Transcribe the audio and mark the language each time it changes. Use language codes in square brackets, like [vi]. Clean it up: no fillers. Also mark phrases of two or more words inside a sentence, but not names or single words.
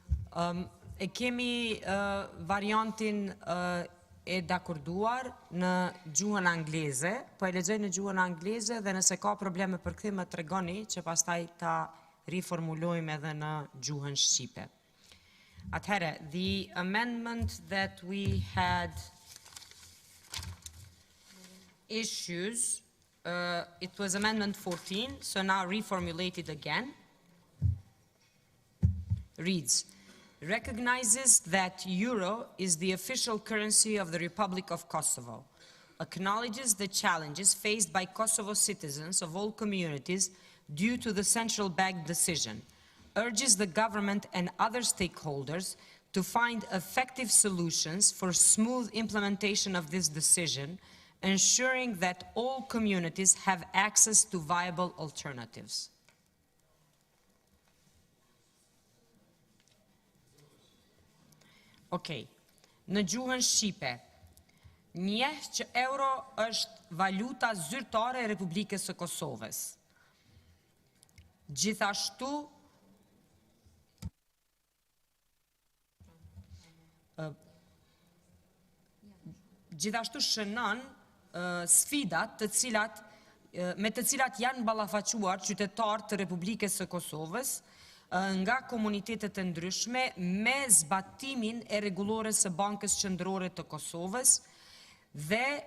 [sq] E kemi variantin e dakorduar në gjuhën angleze, po e lexoj në gjuhën angleze dhe nëse ka probleme për këtë më tregoni që pastaj ta riformulojmë edhe në gjuhën shqipe. Atëherë, [en] the amendment that we had issues, it was amendment 14, so now reformulated again, reads, recognizes that euro is the official currency of the Republic of Kosovo, acknowledges the challenges faced by Kosovo citizens of all communities due to the central bank decision, urges the government and other stakeholders to find effective solutions for smooth implementation of this decision, ensuring that all communities have access to viable alternatives. [sq] Okej, në gjuhën shqipe, njeh që euro është valuta zyrtare e Republikës së Kosovës. Gjithashtu shënon sfidat me të cilat janë ballafaquar qytetarët të Republikës së Kosovës nga komunitetet e ndryshme me zbatimin e rregullores së Bankës Qendrore të Kosovës dhe